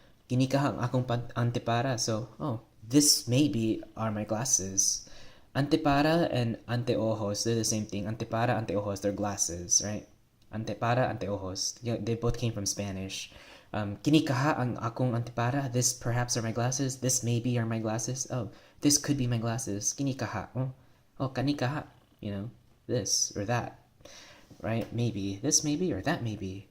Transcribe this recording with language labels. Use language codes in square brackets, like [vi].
[ceb] Kinikaha ang akong antepara. [en] So, oh, this maybe are my glasses. Antepara and anteojos, they're the same thing. Antepara, anteojos, they're glasses, right? Antepara, anteojos. Yeah, they both came from Spanish. [ceb] Kinikaha ang akong antepara. [en] This perhaps are my glasses. This maybe are my glasses. Oh, this could be my glasses. Kinikaha. Oh, kanikaha. You know, this or that. Right? Maybe. This maybe or that maybe.